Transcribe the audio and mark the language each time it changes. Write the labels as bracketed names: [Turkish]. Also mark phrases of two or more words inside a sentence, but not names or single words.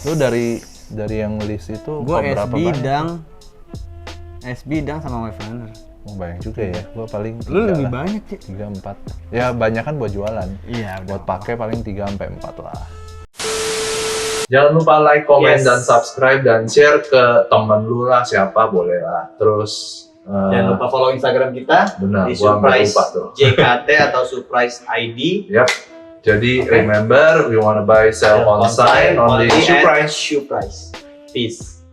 [Indonesian] Lu dari yang list itu Gue cop berapa banyak? SB Dang sama Wave Runner. Oh, banyak juga ya. Gue paling Lu 3 lebih lah. banyak sih. 3, 4. Ya banyak kan buat jualan. Iya. Buat pakai paling 3 sampai 4 lah. Jangan lupa [English] like, comment, [Indonesian] dan subscribe dan share ke temen lu lah, siapa boleh lah. Terus Jangan lupa follow Instagram kita benar, di gua sampai Surprise lupa tuh. JKT atau Surprise ID. Yap. [English] Jadi remember, we wanna buy, sell, consign, only Surprise. Surprise. Peace.